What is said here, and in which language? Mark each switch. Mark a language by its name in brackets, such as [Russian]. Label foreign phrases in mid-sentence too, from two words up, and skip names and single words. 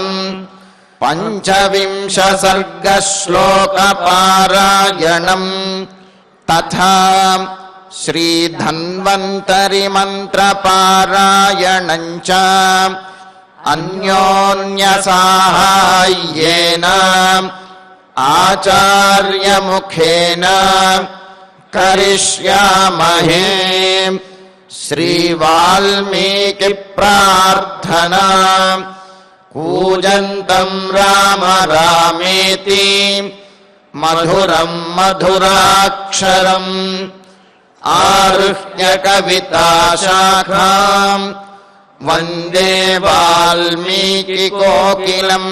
[Sanskrit] पञ्चविंश सर्ग श्लोक पारायणं तथा श्री धन्वन्तरि मन्त्र पारायणं च अन्योन्य साहाय्येन आचार्यमुखेन करिष्यामहे। श्रीवाल्मीकिप्रार्थना। कूजन्तं राम रामेति मधुरं मधुराक्षरम् आरुह्य कविताशाखां वन्दे वाल्मीकिकोकिलम्।